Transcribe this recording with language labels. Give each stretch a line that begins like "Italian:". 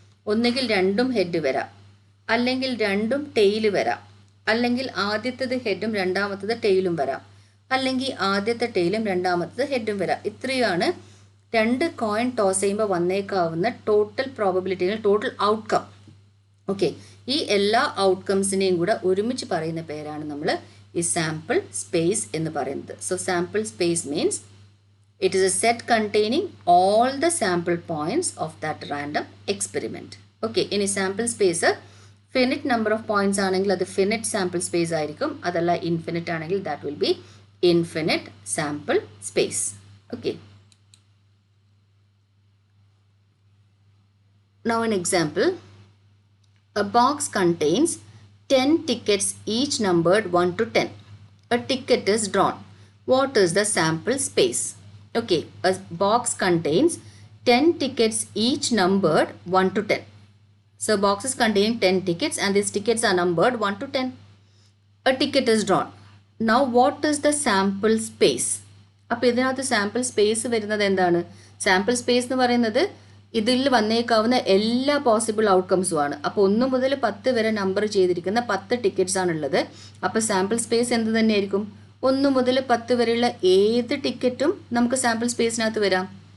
Malayalam: ഒന്നുകിൽ രണ്ടും ഹെഡ് വരാം, അല്ലെങ്കിൽ രണ്ടും ടെയിൽ വരാം, അല്ലെങ്കിൽ ആദ്യത്തേത് ഹെഡും രണ്ടാമത്തത് ടെയിലും വരാം, അല്ലെങ്കിൽ ആദ്യത്തെ ടെയിലും രണ്ടാമത്തത് ഹെഡും വരാം. ഇത്രയാണ് രണ്ട് കോയിൻ ടോസ് ചെയ്യുമ്പോൾ വന്നേക്കാവുന്ന ടോട്ടൽ പ്രോബബിലിറ്റികൾ, ടോട്ടൽ ഔട്ട്കം. ഓക്കെ, ഈ എല്ലാ ഔട്ട്കംസിനെയും കൂടെ ഒരുമിച്ച് പറയുന്ന പേരാണ് നമ്മൾ ഈ സാമ്പിൾ സ്പേസ് എന്ന് പറയുന്നത്.
English: So sample space means it is a set containing all the sample points of that random experiment. Okay, in a sample space finite number of points
Malayalam: ആണെങ്കിൽ അത്
English: finite sample space ആയിരിക്കും. അതല്ല infinite ആണെങ്കിൽ that will be infinite sample space. Okay. Now an example. A box contains 10 tickets each numbered 1 to 10. A ticket is drawn. What is the sample space? Okay, a box contains 10 tickets each numbered 1 to 10. So, box is containing 10 tickets and these tickets are numbered 1 to 10. A ticket is drawn. Now, what is the sample space?
Malayalam: അപ്പോൾ ഇതിനകത്ത് sample space വരുന്നത് എന്താണ്? Sample space എന്ന് പറയുന്നത് ഇതിൽ വന്നേക്കാവുന്ന എല്ലാ possible ഔട്ട്കംസുമാണ്. അപ്പോൾ 1 മുതൽ 10 വരെ നമ്പർ ചെയ്തിരിക്കുന്ന 10 ടിക്കറ്റ്സ് ആണുള്ളത്. അപ്പോൾ സാമ്പിൾ സ്പേസ് എന്ത് തന്നെയായിരിക്കും? 1 മുതൽ 10 വരെയുള്ള ഏത് ടിക്കറ്റും നമുക്ക് സാമ്പിൾ സ്പേസിനകത്ത് വരാം.